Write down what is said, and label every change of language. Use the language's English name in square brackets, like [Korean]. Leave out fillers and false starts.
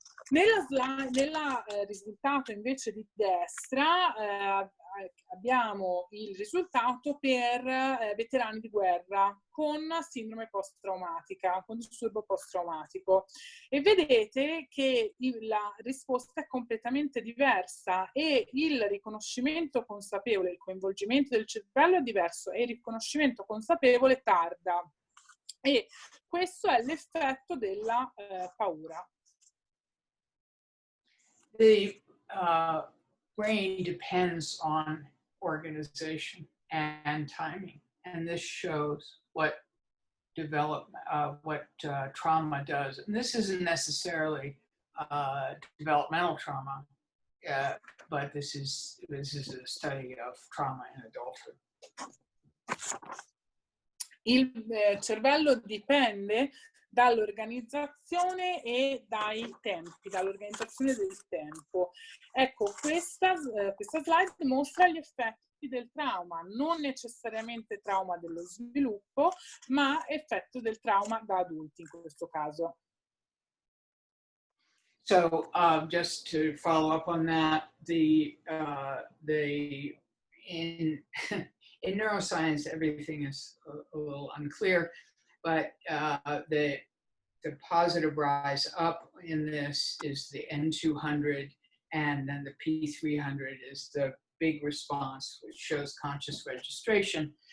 [Italian] Nel risultato invece di destra abbiamo il risultato per veterani di guerra con sindrome post-traumatica, con disturbo post-traumatico, e vedete che la risposta è completamente diversa e il riconoscimento consapevole, il coinvolgimento del cervello è diverso e il riconoscimento consapevole tarda, e questo è l'effetto della paura. [English] The brain depends on organization and timing, and this shows what trauma does. And this isn't necessarily developmental trauma, but this is a study of trauma in adulthood. [Italian] Il cervello dipende dall'organizzazione e dai tempi, dall'organizzazione del tempo. Ecco, questa slide mostra gli effetti del trauma, non necessariamente trauma dello sviluppo, ma effetto del trauma da adulti in questo caso. [English] So just to follow up on that, in neuroscience, everything is a little unclear, but the positive rise up in this is the N200, and then the P300 is the big response, which shows conscious registration.